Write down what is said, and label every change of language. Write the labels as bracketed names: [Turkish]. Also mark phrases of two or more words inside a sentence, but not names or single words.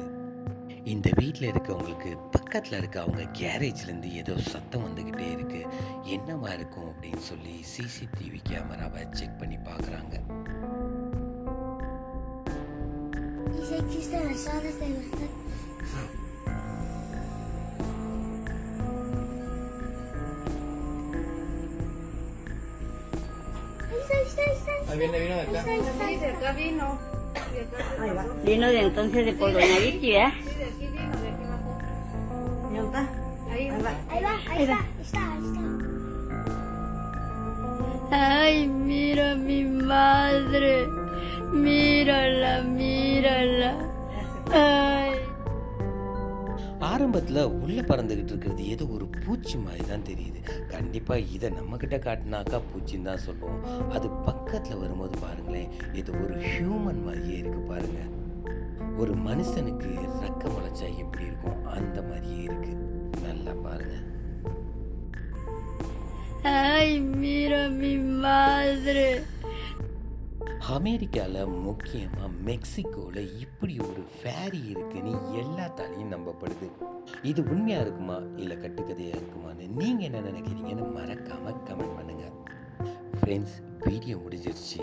[Tamil] இந்த வீட்டில் இருக்கவங்களுக்கு பக்கத்தில் இருக்க அவங்க கேரேஜ்லேருந்து ஏதோ சத்தம் வந்துக்கிட்டே இருக்குது. என்னவா இருக்கும் அப்படின்னு சொல்லி [English] CCTV camera [Tamil] செக் பண்ணி பார்க்குறாங்க. [Spanish] Viene de acá. Sí, de acá vino. Ahí va. Vino de entonces de por Doña Vicky, ¿eh? Sí, de aquí vino, de aquí bajó. ¿Dónde está? Ahí va. Ahí está. Ay, mira mi madre. Mírala. Ay. [Tamil] ஆரம்பத்தில் உள்ளே பறந்துக்கிட்டு இருக்கிறது ஏதோ ஒரு பூச்சி மாதிரி தான் தெரியுது. கண்டிப்பாக இதை நம்மக்கிட்ட காட்டினாக்கா பூச்சின்னு தான் சொல்லுவோம். அது பக்கத்தில் வரும்போது பாருங்களேன், ஏதோ ஒரு ஹியூமன் மாதிரியே இருக்குது பாருங்கள். ஒரு மனுஷனுக்கு ரெக்க முளைச்சா எப்படி இருக்கும் அந்த மாதிரியே இருக்கு. நல்லா பாருங்க. [Spanish] Ay, mira mi madre. [Tamil] அமெரிக்காவில் முக்கியமாக மெக்சிகோவில் இப்படி ஒரு ஃபேரி இருக்குன்னு எல்லாத்தாலையும் நம்பப்படுது. இது உண்மையாக இருக்குமா இல்லை கட்டுக்கதையாக இருக்குமான்னு நீங்கள் என்ன நினைக்கிறீங்கன்னு மறக்காமல் கமெண்ட் பண்ணுங்கள். ஃப்ரெண்ட்ஸ், வீடியோ முடிஞ்சிருச்சு.